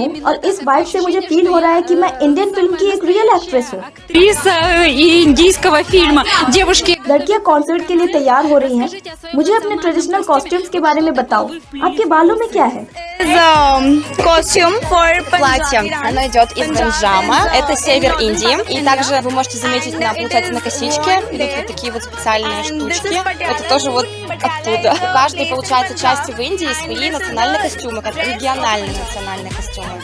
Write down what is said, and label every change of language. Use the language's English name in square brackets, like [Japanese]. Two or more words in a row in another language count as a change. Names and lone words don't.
[Hindi] हूँ, और इस वाइब से मुझे फील हो रहा है कि मैं [English] Indian film [Hindi] की एक [English] real actress [Hindi] हूँ। लड़कियाँ कॉन्सर्ट के लिए तैयार हो रही हैं। मुझे अपने [English] traditional costumes [Hindi] के बारे में बताओ। आपके बालों में क्या है? [Russian] Костюм for платье. Оно идет из Ганджама. Это север Индии. И также вы можете заметить, получается, на косичке идут вот такие вот специальные штучки. Это тоже вот оттуда. У каждой, получается, части в Индии свои национальные костюмы, как региональные национальные костюмы.